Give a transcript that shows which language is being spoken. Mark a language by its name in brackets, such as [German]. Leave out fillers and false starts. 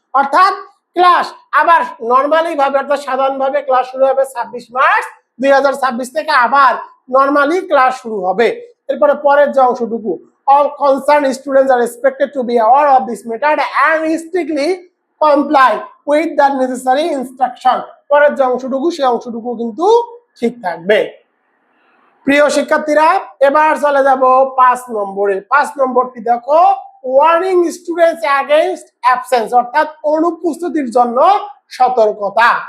[Bangla] অর্থাৎ ক্লাস আবার নরমালি ভাবে অর্থাৎ সাধারণভাবে ক্লাস শুরু হবে 26 মার্চ 2026 থেকে, আবার নরমালি ক্লাস শুরু হবে। এরপরে পরের যে অংশটুকু, [English] all concerned students are expected to be aware of this matter and strictly comply with the necessary instruction। [Bangla] পরের যে অংশটুকু সেই অংশটুকু কিন্তু ঠিক থাকবে। প্রিয় শিক্ষার্থীরা এবার চলে যাব 5 নম্বরে। 5 নম্বরটি দেখো, [English] warning students against absence, [Bangla] অর্থাৎ অনুপস্থিতির জন্য সতর্কতা।